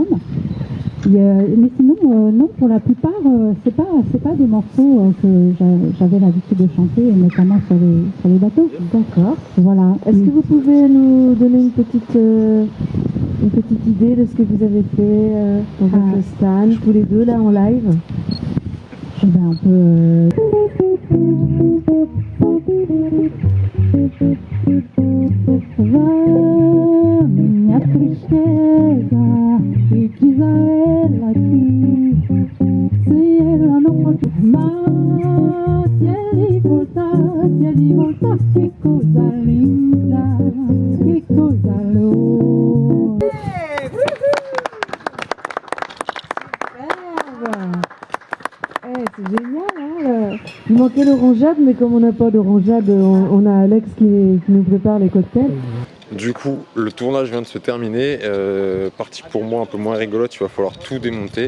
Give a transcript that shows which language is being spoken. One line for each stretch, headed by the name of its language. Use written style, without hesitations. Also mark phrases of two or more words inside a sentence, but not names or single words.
French: Mais sinon, non, pour la plupart, c'est pas des morceaux que j'avais l'habitude de chanter, notamment sur les bateaux. D'accord. Voilà. Est-ce que vous pouvez nous donner une petite idée de ce que vous avez fait avec Stan, tous les deux là en live? On peut.
Portuguese: Minha tristeza e diz a ela que se ela não pode mais, se ele voltar, que coisa linda, que coisa louca.
French: C'est génial, hein. Il manquait l'orangeade, mais comme on n'a pas d'orangeade, on a Alex qui nous prépare les cocktails. Du coup, le tournage vient de se terminer. Partie pour moi un peu moins rigolote, il va falloir tout démonter.